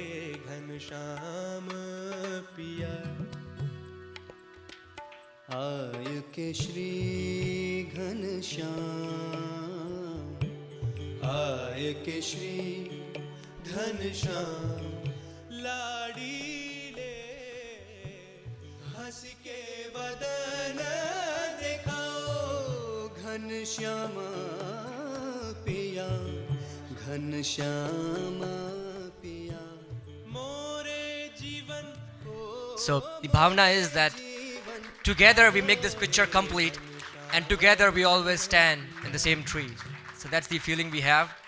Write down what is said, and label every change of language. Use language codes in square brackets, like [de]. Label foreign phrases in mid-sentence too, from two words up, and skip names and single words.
[bra] घनश्याम पिया आय के श्री घनश्याम, आय के श्री घनश्याम, लाड़ी ले हंस के वदन दिखाओ। घनश्याम पिया, घनश्याम पिया मोरे जीवन। [en] So the bhavana is that together we make this picture complete, and together we always stand in the same tree. So that's the feeling we have.